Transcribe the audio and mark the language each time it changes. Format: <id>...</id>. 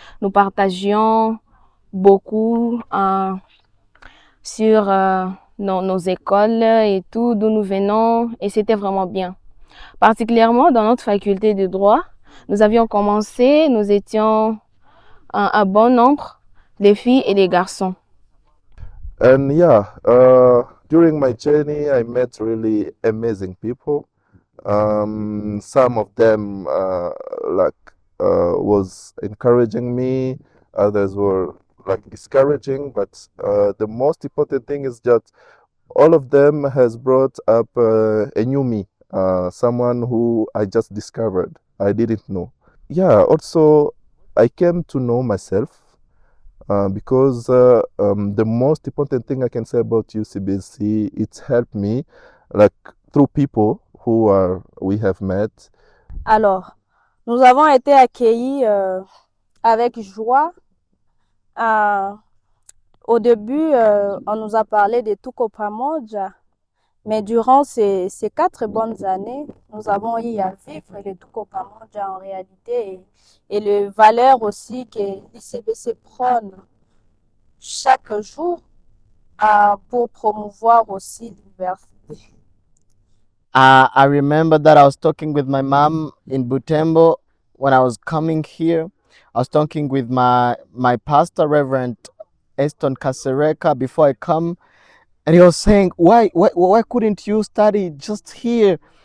<fr>Nous partagions beaucoup sur nos écoles et tout, d'où nous venons, et c'était vraiment bien. Particulièrement dans notre faculté de droit, nous avions commencé, nous étions un bon nombre, les filles et les garçons.</fr> <en>And yeah, during my journey, I met really amazing people. Some of them was encouraging me, others were like discouraging, but the most important thing is that all of them has brought up a new me, someone who I just discovered, I didn't know. Yeah, also I came to know myself because the most important thing I can say about UCBC, it's helped me like through people we have met.</en> <fr>Alors, nous avons été accueillis avec joie. Au début, on nous a parlé de Tuko Pamoja, mais durant ces 4 bonnes années, nous avons eu à vivre le Tuko Pamoja en réalité et les valeurs aussi que l'ICBC prône chaque jour pour promouvoir aussi l'université.</fr> <en>I remember that I was talking with my mom in Butembo when I was coming here. I was talking with my pastor, Reverend Eston Kasereka, before I come, and he was saying, why couldn't you study just here?</en>